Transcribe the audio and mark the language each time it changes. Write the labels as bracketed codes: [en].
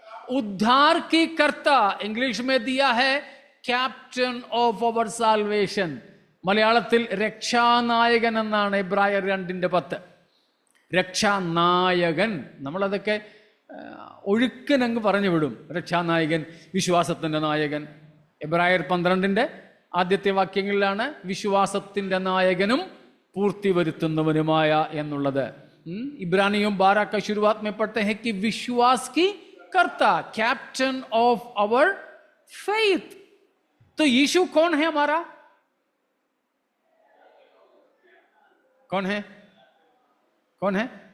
[hi] उद्धार की कर्ता इंग्लिश में दिया है [en] Captain of our salvation. [ml] മലയാളത്തിൽ രക്ഷാനായകൻ എന്നാണ് എബ്രായർ 2:10. രക്ഷാനായകൻ, നമ്മളതൊക്കെ ഒഴുക്കനങ്ങ് പറഞ്ഞു വിടും. രക്ഷാനായകൻ, വിശ്വാസത്തിൻ്റെ നായകൻ. എബ്രായർ 12 ആദ്യത്തെ വാക്യങ്ങളിലാണ് വിശ്വാസത്തിൻ്റെ നായകനും പൂർത്തി വരുത്തുന്നവനുമായ എന്നുള്ളത്. [hi] इब्रानियों 12 का शुरुआत में पढ़ते हैं कि विश्वास की कर्ता, [en] Captain of our faith. [hi] तो यीशु कौन है हमारा? कौन है? कौन है?